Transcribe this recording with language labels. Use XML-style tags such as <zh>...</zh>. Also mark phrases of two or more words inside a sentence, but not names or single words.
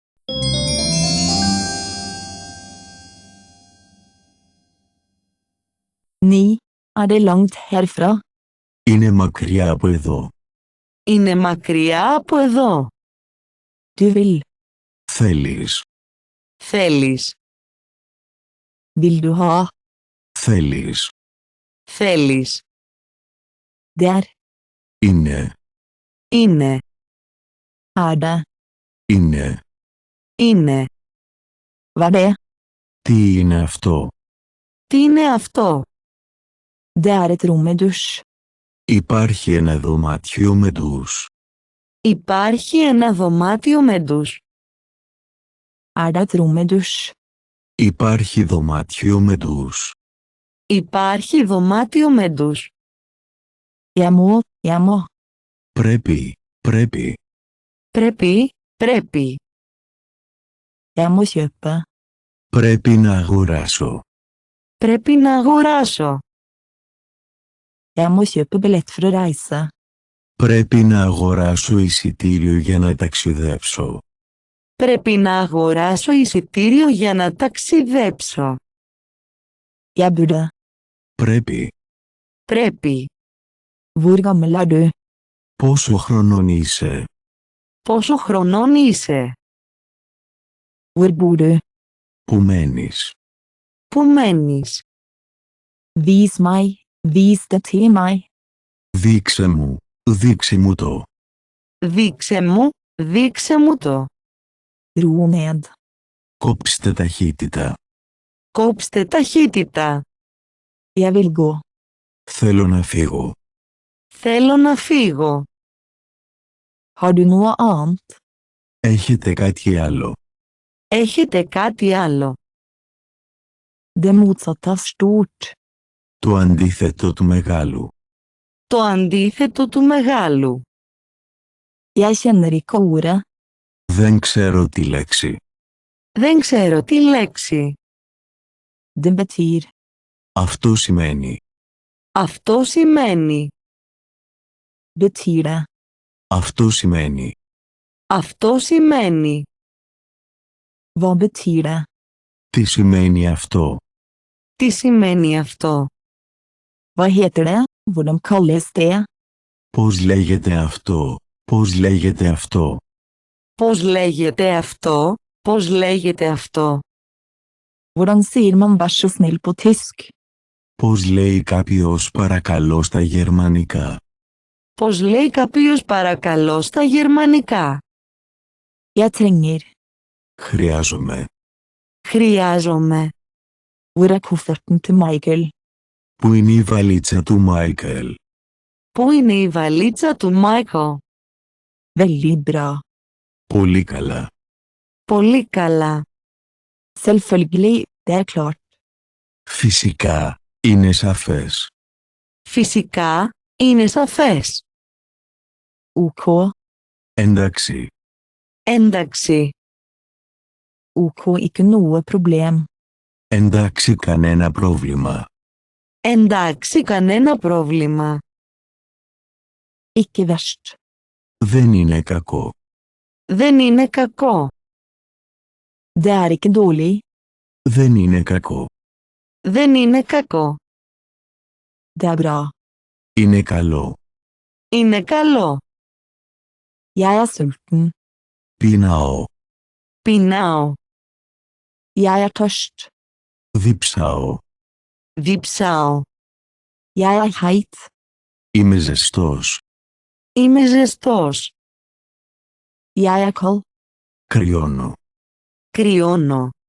<no>Ni. Er det langt herfra?</no> <el>Είναι μακριά από εδώ. Είναι μακριά από εδώ.</el> <no>Du vil.</no> <el>Θέλεις. Θέλεις.</el> <no>Vil du ha?</no> <el>Θέλεις. Θέλεις.</el> <no>Det er.</no> <el>Είναι. Είναι.</el> <no>Er det.</no> <el>Είναι. Είναι.</el> <no>Hva er det?</no> <el>Τι είναι αυτό? Τι είναι αυτό?</el> <no>Det er et rom med dusj.</no> <el>Υπάρχει ένα δωμάτιο με ντους. Υπάρχει ένα δωμάτιο με ντους.</el> <no>Er det et rom med dusj?</no> <el>Υπάρχει δωμάτιο με ντους. Υπάρχει δωμάτιο με ντους.</el> <no>Jeg må.</no> <el>Πρέπει. Πρέπει. Πρέπει.</el> <no>Jeg må kjøpe.</no> <el>Πρέπει να αγοράσω. Πρέπει να αγοράσω.</el> <no>Jeg må kjøpe billett for å reise.</no> <el>Πρέπει να αγοράσω εισιτήριο για να ταξιδέψω. Πρέπει να αγοράσω εισιτήριο για να ταξιδέψω.</el> <no>Jeg burde.</no> <el>Πρέπει. Πρέπει.</el> <no>Hvor gammel er du?</no> <el>Πόσο χρονών είσαι? Πόσο χρονών είσαι?</el> <no>Hvor bor du?</no> <el>Πού μένεις? Πού μένεις?</el> <no>Vis meg. Vis det til meg.</no> <el>Δείξε μου. Δείξε μου το. Δείξε μου το.</el> <no>Ro ned.</no> <el>Κόψτε ταχύτητα. Κόψτε ταχύτητα.</el> <no>Jeg vil gå.</no> <el>Θέλω να φύγω. Θέλω να φύγω.</el> <no>Har du noe annet?</no> <el>Έχετε κάτι άλλο? Έχετε κάτι άλλο?</el> <no>Det motsatte av stort.</no> <el>Το αντίθετο του μεγάλου. Το αντίθετο του μεγάλου.</el> <no>Jeg kjenner ikke ordet.</no> <el>Δεν ξέρω τη λέξη. Δεν ξέρω τι λέξη.</el> <no>Det betyr.</no> <el>Αυτό σημαίνει. Αυτό σημαίνει.</el> <no>Betyr det.</no> <el>Αυτό σημαίνει. Αυτό σημαίνει.</el> <no>Hva betyr det?</no> <el>Τι σημαίνει αυτό? Τι σημαίνει αυτό?</el> <no>Hva heter det? Hvordan kalles det?</no> <el>Πώς λέγεται αυτό? Πώς λέγεται αυτό? Πώς λέγεται αυτό? Πώς λέγεται αυτό?</el> <no>Hvordan sier man vær så snill på tysk?</no> <el>Πώς λέει κάποιος παρακαλώ στα γερμανικά? Πώς λέει κάποιος παρακαλώ στα γερμανικά?</el> <no>Jeg trenger.</no> <el>Χρειάζομαι. Χρειάζομαι.</el> <no>Hvor er kofferten til Michael?</no> <el>Πού είναι η βαλίτσα του Μάικελ? Πού είναι η βαλίτσα του Μάικο?</el> <no>Veldig bra.</no> <el>Πολύ καλά. Πολύ καλά.</el> <no>Selvfølgelig, det er klart.</no> <el>Φυσικά. Είναι σαφές. Φυσικά, είναι σαφές.</el> <no>OK.</no> <el>Εντάξει. Εντάξει.</el> <no>OK, ikke noe problem.</no> <el>Εντάξει, κανένα πρόβλημα. Εντάξει, κανένα πρόβλημα.</el> <no>Ikke verst.</no> <el>Δεν είναι κακό. Δεν είναι κακό.</el> <no>Det er ikke dårlig.</no> <el>Δεν είναι κακό. Δεν είναι κακό.</el> <no>Det er bra.</no> <el>Είναι καλό. Είναι καλό.</el> <no>Jeg er sulten.</no> <el>Πεινάω. Πεινάω.</el> <no>Jeg er tørst.</no> <el>Διψάω. Διψάω.</el> <no>Jeg er heit.</no> <el>Είμαι ζεστός. Είμαι ζεστός.</el> <no>Jeg er kald.</no> <el>Κρυώνω. Κρυώνω.</el>